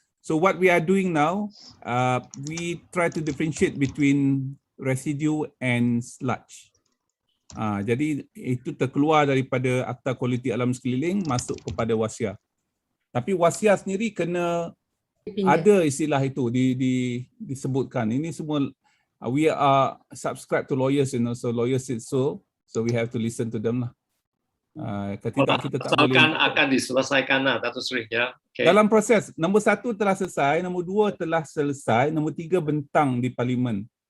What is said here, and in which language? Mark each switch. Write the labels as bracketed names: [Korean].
[English] So what we are doing now, we try to differentiate between residue and sludge. [Malay] Jadi itu terkeluar daripada Akta Kualiti Alam Sekeliling masuk kepada wasiat. Tapi wasiat sendiri kena ada istilah itu disebutkan. Ini semua [English] we are subscribed to lawyers and also lawyers said so we have to listen to them lah. [Malay] Tidak kita tak boleh. Akan diselesaikan lah, Datuk Seri ya. Okay. Dalam proses, nombor 1 telah selesai, nombor 2 telah selesai, nombor 3 bentang di parlimen.